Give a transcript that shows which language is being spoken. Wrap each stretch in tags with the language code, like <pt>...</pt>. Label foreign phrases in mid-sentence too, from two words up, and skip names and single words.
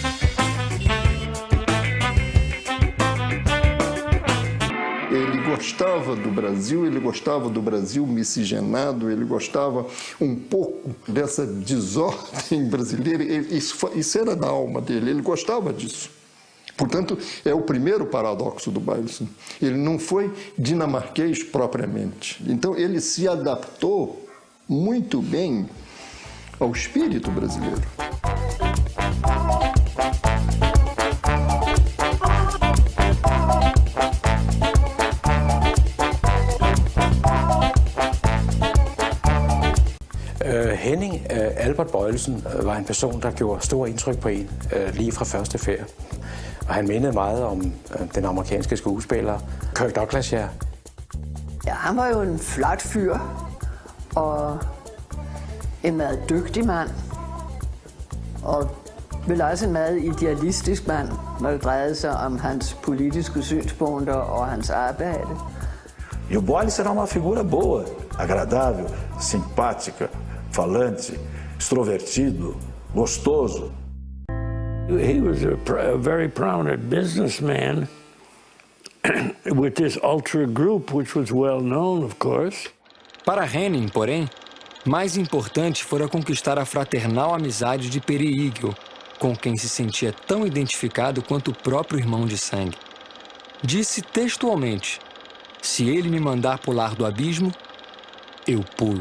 <pt>Ele gostava do Brasil miscigenado, ele gostava um pouco dessa desordem brasileira, isso era da alma dele, ele gostava disso. Portanto, é o primeiro paradoxo do Boyleson. Ele não foi dinamarquês propriamente. Então, ele se adaptou muito bem ao espírito brasileiro.</pt> <da>Henning Albert Boyleson var en person, der gjorde stor indtryk på en lige fra første færd. Og han mindede meget om den amerikanske skuespiller Kirk Douglas her. Ja, han var jo en flot fyr og en meget dygtig mand. Og vel også en meget idealistisk mand, når det drejede sig om hans politiske synspunkter og hans arbejde.</da> <pt>E o Boyleson era uma figura boa, agradável, simpática, falante, extrovertido, gostoso.</pt> <en>He was a very prominent businessman with this Ultra Group, which was well known, of course.</en> <pt>Para Henning, porém, mais importante fora conquistar a fraternal amizade de Perry Eagle, com quem se sentia tão identificado quanto o próprio irmão de sangue. Disse textualmente: "Se ele me mandar pular do abismo, eu pulo."</pt>